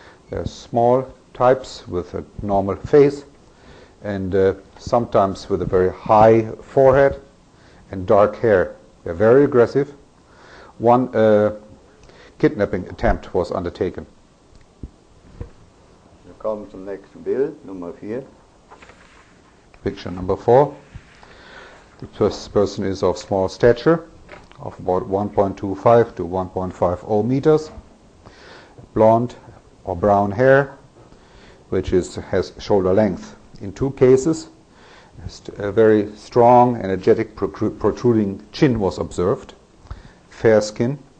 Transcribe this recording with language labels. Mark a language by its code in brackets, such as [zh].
[en] There are small types with a normal face and sometimes with a very high forehead and dark hair. They're very aggressive. One kidnapping attempt was undertaken. [de] Wir kommen zum nächsten Bild, Nummer 4. [en] Picture number 4. The first person is of small stature, of about 1.25 to 1.50 meters, blonde or brown hair, which has shoulder length. In 2 cases, a very strong, energetic, protruding chin was observed. Fair skin.